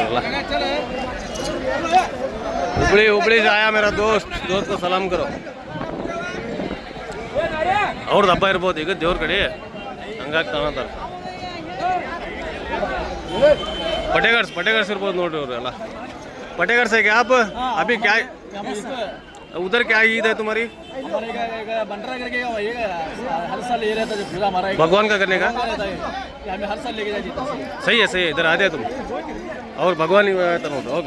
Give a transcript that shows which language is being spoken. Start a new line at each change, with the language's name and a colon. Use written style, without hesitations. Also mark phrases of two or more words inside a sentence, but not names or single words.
Hindi: ಎಲ್ಲ ಹುಬ್ಳಿ आया मेरा दोस्त सलाम करो.
Kannada: ಅವ್ರದ್ದು ಹಬ್ಬ ಇರ್ಬೋದು ಈಗ ದೇವ್ರ ಕಡೆ, ಹಂಗಾಗಿ ತಗೊಂತಾರೆ. ಪಟೇಗರ್ಸ್ ಇರ್ಬೋದು ನೋಡ್ರಿ ಅವ್ರು ಎಲ್ಲ.
Hindi: पटेगढ़ से क्या आप? अभी क्या उधर क्या ईद है तुम्हारी? हर साल ये रहता है, जो पूजा हमारा भगवान का करने का हमें हर साल लेके जाते हैं. सही है इधर आ जाए तुम और भगवान ही होगा.